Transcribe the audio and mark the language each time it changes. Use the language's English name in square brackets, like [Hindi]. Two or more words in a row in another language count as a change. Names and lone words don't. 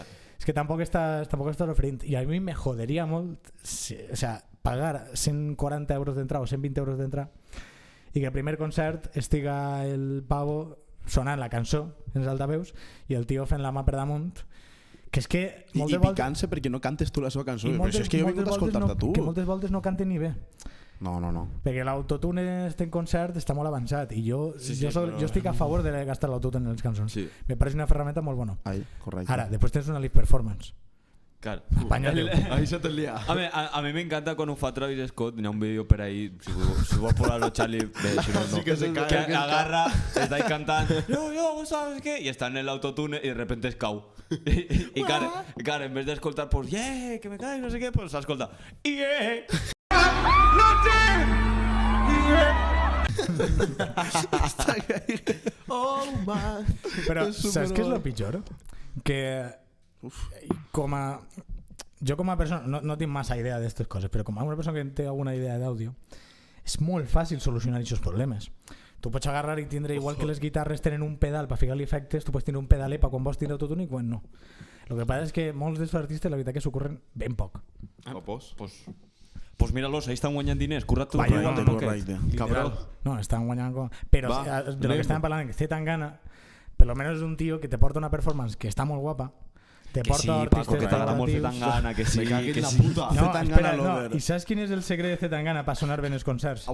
[Catalan] És que tampoc està oferint. I a mi me joderia molt, [Spanish] o sea, [Catalan] pagar 140 euros d'entrada o 120 euros d'entrada i que el primer concert estiga el pavo sonant la cançó en els altaveus i el tio fent la mà per damunt, que és que I picant-se perquè no cantes tu la seva cançó. Però és que jo he vingut a escoltar-te tu. Que moltes voltes no canten ni bé. No. Perquè l'autotune en concert està molt avançat i jo estic a favor de gastar l'autotune en les cançons. Sí. Me pareix una ferramenta molt bona. Correcte. Ara, després tens una [English] live performance. [Spanish] Claro. Ahí se te lía. A mí me encanta cuando fa Travis Scott, tenía un vídeo por ahí, si vos ponerlo Charlie, si no, sí que se cae, que agarra, está ahí cantando, yo, ¿sabes qué? Y está en el autotune y de repente [Catalan] es cau. [Spanish] Y claro, en vez de escoltar, pues, yeah, que me cae, no sé qué, pues escolta, [English] yeah. Oh my. [Catalan] Però saps què és el pitjor? Que jo com a persona no tinc massa idea d'aquestes coses, però com a una persona que té alguna idea d'àudio és molt fàcil solucionar aquests problemes. Tu pots agarrar i tindre, igual que les guitarres tenen un pedal per ficar-li efectes, tu pots tenir un pedalet per quan vols tindre autotune i quan no. El que passa és que molts dels artistes la veritat que s'ho corren ben poc. [Spanish] Pues míralos, ahí están [Catalan] guanyant diners, currat-te correcte. Cabrón. No, estan guanyant com... Però de lo que estàvem parlant, que Zetangana, per lo menos és un tio que te porta una performance que està molt guapa, te que porta sí, artistes Paco, que t'agrada molt Zetangana, que sí, que la sí. puta. No, Zetangana espera, I saps quin és el secret de Zetangana per sonar bé en els concerts?